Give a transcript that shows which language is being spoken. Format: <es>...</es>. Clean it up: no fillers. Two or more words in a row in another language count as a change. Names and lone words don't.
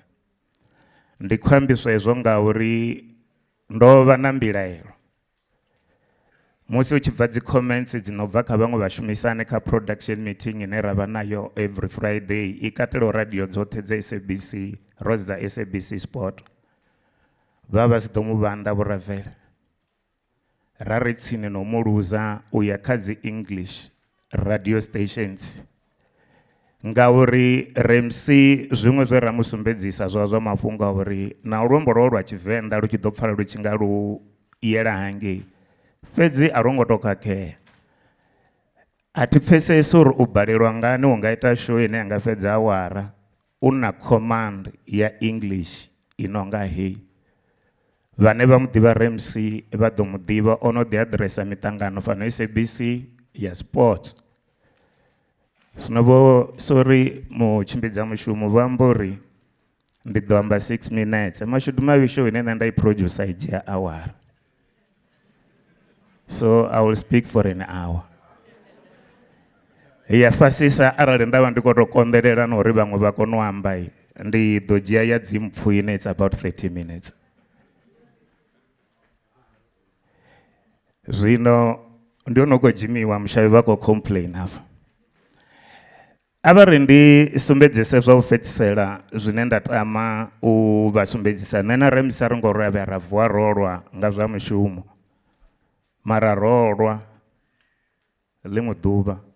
<ve>Ndi khou ambiswa hezwo ngauri ndo vha na mbilaelo musi u tshi bva dzi comments dzi no bva kha vhaṅwe vhashumisani kha production meeting ine ra vha nayo</ve> <en>every Friday</en> <ve>i katelaho radio dzoṱhe dza SABC rose dza SABC Sport vha vha si ḓo mu vhanḓa vho Ravele ra ri tsini no mu luza u ya kha dzi</ve> <en>English radio stations</en> <ve>ngauri Rampsie zwiṅwe zwe ra mu sumbedzisa zwa mafhungo a uri na luambo lwo lwa Tshivenḓa lu tshi ḓo pfala lu tshi nga lu yela hangei fhedzi a lwo ngo tou khakhea. A thi pfhesesi uri u balelwa ngani u nga ita show ine ya nga fhedza awara u na command ya English i no nga heyi. Vhane vha mu ḓivha Rampsie vha ḓo mu ḓivha o no ḓi aḓiresa miṱangano fano SABC ya sports. Zwino vho sorry mutshimbidza mushumo vha amba uri ndi ḓo amba 6 minutes mashudu mavhi show ine nṋe nda i producer i dzhia awara.</ve> <en>So I will speak for an hour.</en> <ve>Ya fhasisa arali nda vha ndi khou tou konḓelela na uri vhaṅwe vha kone u amba ndi ḓo dzhia ya dzimpfu ine</ve> <en>it's about 30 minutes.</en> <ve>Zwino ndi ono khou dzhimiwa mushavhi vha khou complain hafha. A vha ri ndi sumbedzise zwa u fhedzisela zwine nda tama u vha sumbedzisa nṋe na Rampsie a ri ngo ri ra vuwa rolwa nga zwa mushumo mara rolwa ḽiṅwe ḓuvha</ve>